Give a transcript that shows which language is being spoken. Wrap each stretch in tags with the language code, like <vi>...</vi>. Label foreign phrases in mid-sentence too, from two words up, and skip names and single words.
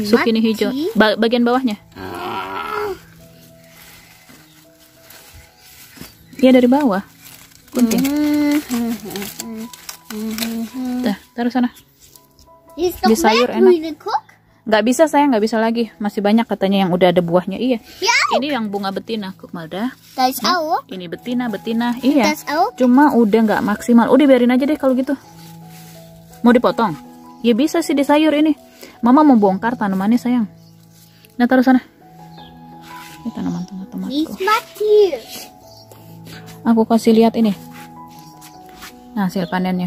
<id>Sukini hijau. Bagian bawahnya. Dia dari bawah. Gunting. Dah, taruh sana. Di sayur enak. Nggak bisa sayang, nggak bisa lagi. Masih banyak katanya yang udah ada buahnya. Iya. Ini yang bunga betina,</id> <de>Kukmalda. Das auch.</de> <id>Ini betina. Iya.</id> <de>Das auch.</de> <id>Cuma udah nggak maksimal. Udah biarin aja deh kalau gitu. Mau dipotong? Ya bisa sih di sayur ini. Mama mau bongkar tanamannya sayang. Nah taruh sana. Ini tanaman tomatku. Aku kasih lihat ini. Nah, hasil panennya.</id>